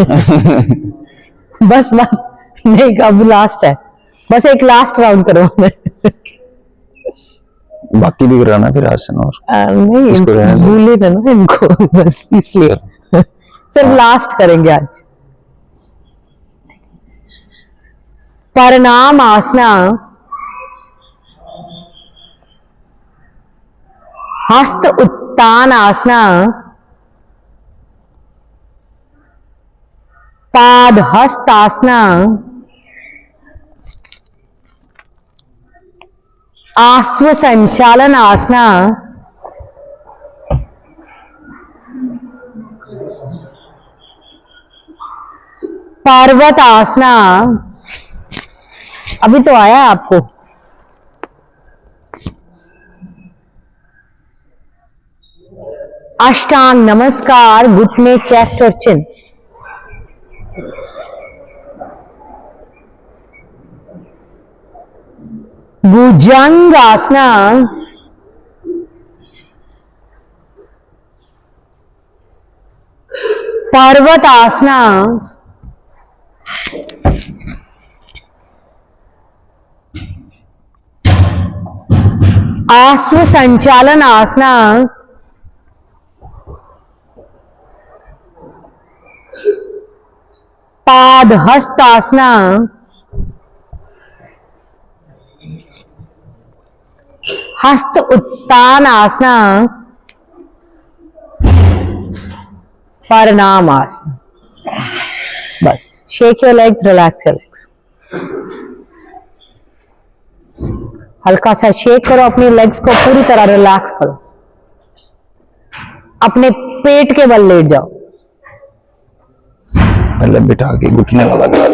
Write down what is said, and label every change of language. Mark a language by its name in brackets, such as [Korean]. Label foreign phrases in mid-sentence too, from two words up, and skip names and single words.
[Hindi] बस बस नहीं, अब लास्ट है, बस एक [English] last round [Hindi] करो। बाकी भी कराना फिर आसन और नहीं, इसको रहने दो। भूले ना इनको, बस इसलिए सिर्फ लास्ट करेंगे आज। परनाम आसना, हस्त उत्तान आसना, पाद हस्त आसना, आश्व संचालन आसना, पर्वत आसना। अभी तो आया आपको। अष्टांग नमस्कार, घुटने, चेस्ट और चिन। भुजंग आसना, पर्वत आसना, आश्व संचालन आसना, पाद हस्त आसना, हस्त उत्तान आसना, परनाम आसना। [English] बस shake your legs, relax your legs. [Hindi] हल्का सा शेक करो अपनी लेग्स को, पूरी तरह रिलैक्स करो। अपने पेट के बल लेट जाओ। पहले बिठा के घुटने वाला करा।